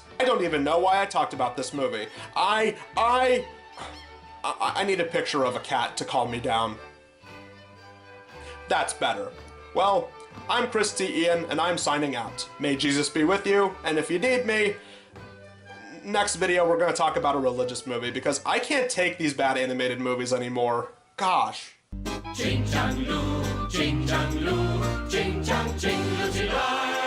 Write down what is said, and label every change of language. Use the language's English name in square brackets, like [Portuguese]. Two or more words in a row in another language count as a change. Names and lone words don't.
[English] I don't even know why I talked about this movie. I need a picture of a cat to calm me down. That's better. Well, I'm Chris T. Ian, and I'm signing out. May Jesus be with you, and if you need me, next video we're going to talk about a religious movie, because I can't take these bad animated movies anymore. Gosh. Ching chang lu, ching chang lu, ching chang ching lu,